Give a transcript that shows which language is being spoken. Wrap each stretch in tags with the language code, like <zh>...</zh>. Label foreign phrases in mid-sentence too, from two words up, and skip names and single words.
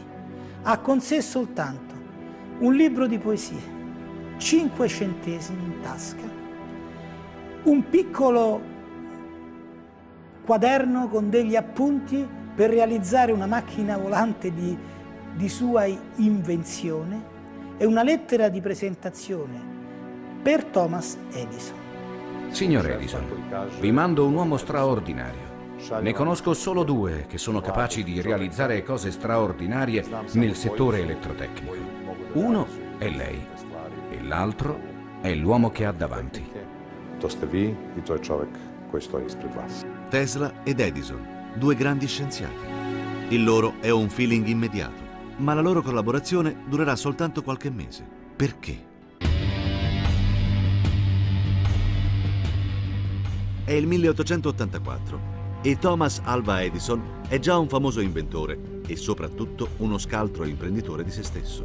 <it>Ha con sé soltanto un libro di poesie, 5 centesimi in tasca, un piccolo quaderno con degli appunti per realizzare una macchina volante di sua invenzione e una lettera di presentazione per Thomas Edison. Signor Edison, vi mando un uomo straordinario. Ne conosco solo 2 che sono capaci di realizzare cose straordinarie nel settore elettrotecnico. Uno è lei e l'altro è l'uomo che ha davanti.</it> <hr>To ste vi I to je čovjek koji stoji ispred vas.</hr> <it>Tesla ed Edison, 2 grandi scienziati. Il loro è un feeling immediato, ma la loro collaborazione durerà soltanto qualche mese. Perché? È il 1884 e Thomas Alva Edison è già un famoso inventore e soprattutto uno scaltro imprenditore di se stesso.</it>